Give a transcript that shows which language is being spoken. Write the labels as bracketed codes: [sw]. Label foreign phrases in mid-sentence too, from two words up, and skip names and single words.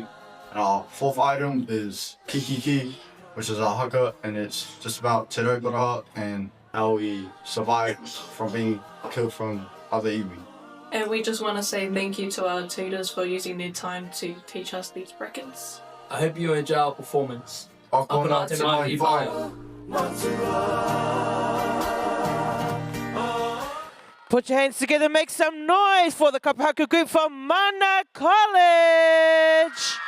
[en] And our fourth item is Kikiki, which is a haka, and it's just about Te Rauparaha and how we survived from being killed from other iwi. And we just want to say thank you to our tutors for using their time to teach us these brackets. I hope you enjoy our performance. [mi] Akona te mai whai. [en] Put your hands together, make some noise for the Kapaku group from Mana College.